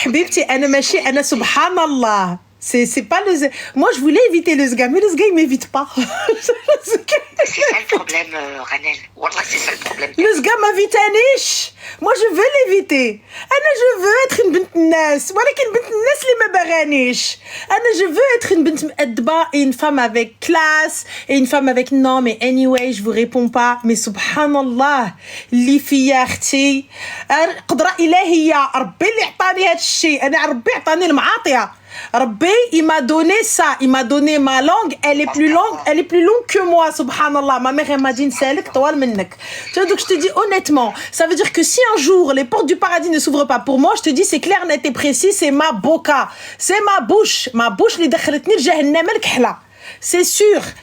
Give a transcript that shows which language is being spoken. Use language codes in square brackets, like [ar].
[ar] Habibti, ana machi, ana subhanallah. [fr] C'est pas le... Moi, je voulais éviter le sga, mais le sga, il m'évite pas. C'est ça le problème, Ranel. Wallah, c'est ça le problème. Le sga m'invite à niche. Moi, je veux l'éviter. Je veux être une bint nas. [ar] ولكن bint nas اللي ما بغانيش. [fr] Je veux être une bint مأدبة et une femme avec classe et une femme avec non, mais anyway, je vous réponds pas. [ar] Mais subhanallah, اللي فيا اختي قدرة إلهية ربي اللي عطاني هذا الشيء. أنا ربي عطاني المعاطية. [fr] Rabbi, il m'a donné ça. Il m'a donné ma langue. Elle est plus longue que moi, subhanallah. Ma mère, elle m'a dit, tu vois, donc je te dis honnêtement, ça veut dire que si un jour les portes du paradis ne s'ouvrent pas pour moi, je te dis, c'est clair, net et précis, c'est ma boca. C'est ma bouche. Ma bouche, [ar] li dakhalatni jahannam al-kahla. [fr] C'est sûr.